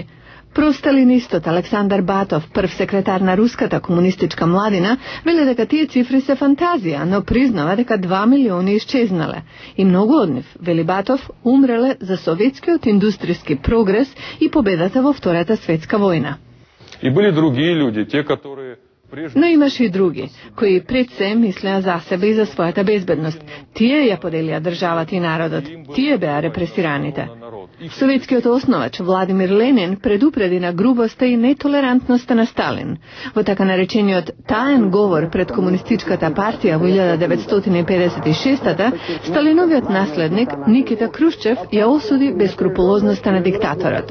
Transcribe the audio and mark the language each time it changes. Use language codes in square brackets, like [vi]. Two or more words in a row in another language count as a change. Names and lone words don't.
[mk] Просталинистот Александар Батов, прв секретар на руската комунистичка младина, вели дека тие цифри се фантазија, но признава дека 2 милиони исчезнале. И многу од нив, вели Батов, умреле за советскиот индустријски прогрес и победата во Втората светска војна. [ru] И были другие люди, те, которые... [mk] Но имаше и други, кои пред се мислеа за себе и за својата безбедност. Тие ја поделија државата и народот. Тие беа репресираните. Советскиот основач Владимир Ленин предупреди на грубоста и нетолерантноста на Сталин. Во така наречениот таен говор пред Комунистичката партија во 1956-та, Сталиновиот наследник Никита Крушчев ја осуди бескрупулозноста на диктаторот.